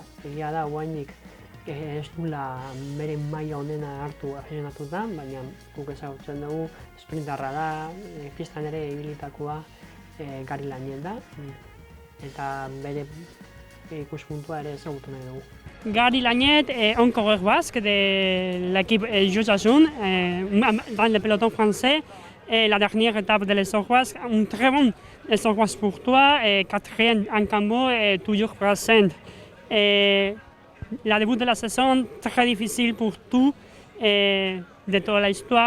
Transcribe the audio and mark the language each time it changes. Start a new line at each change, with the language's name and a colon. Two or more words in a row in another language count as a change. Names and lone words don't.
Basque: Egia da, oraindik ez duela bere maila onena hartu afizionatuta, baina guk ezagutzen dugu sprintarra da, pistan ere ibilitakoa Gari Lañet da, eta bere ikuspuntua ere ezagutu nahi dugu. Gary Lañet,
French: un coureur basque de l'équipe Josasun, dans le peloton français. La dernière étape de l'essor basque, un très bon essor basque pour toi, quatrième en Cambo et toujours présent. La début de la saison, très difficile pour tout, de toute l'histoire.